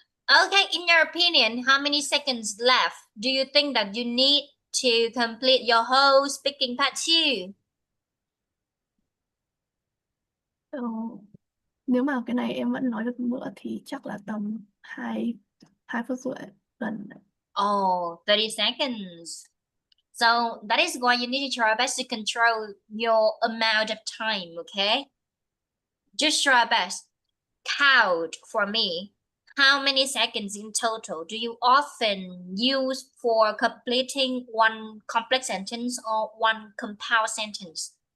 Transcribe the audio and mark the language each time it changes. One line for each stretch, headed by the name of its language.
English: Okay, in your opinion, how many seconds left do you think that you need to complete your whole speaking part 2?
Vietnamese: ờ, nếu mà cái này em vẫn nói được nữa thì chắc là tầm 2 phút rưỡi gần.
English: Oh, 30 seconds. So that is why you need to try your best to control your amount of time, okay? Just try your best. Count for me. How many seconds in total do you often use for completing one complex sentence or one compound sentence?